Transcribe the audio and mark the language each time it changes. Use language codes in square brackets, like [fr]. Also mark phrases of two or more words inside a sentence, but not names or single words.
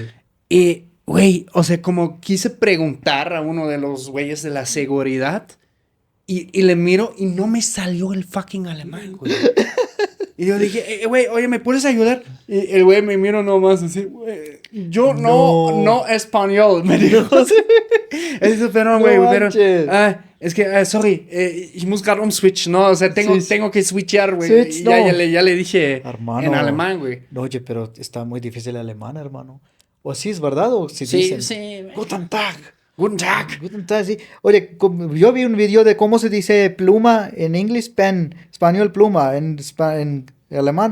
[es] Y, güey, o sea, como quise preguntar a uno de los güeyes de la seguridad y le miro y no me salió el fucking alemán, güey. Y yo dije, güey, oye, ¿me puedes ayudar? Y el güey me miró nomás así, güey, yo no No. español, me dijo. No. Es dice, perdón, No güey, pero, manches. es que, [de] sorry, ich muss gerade umswitchen, [es] ¿no? O sea, Sí, tengo que switchear, güey. Switch, Y no. ya le dije en Hermano. alemán, güey. No, oye, pero está muy difícil el alemán, hermano. O sí es verdad, o si Sí, dicen. sí, güey. [de] Guten Tag. Guten Tag. Guten Tag, [es] sí. Oye, yo vi un video de cómo se dice pluma en inglés, pen, español pluma, en alemán.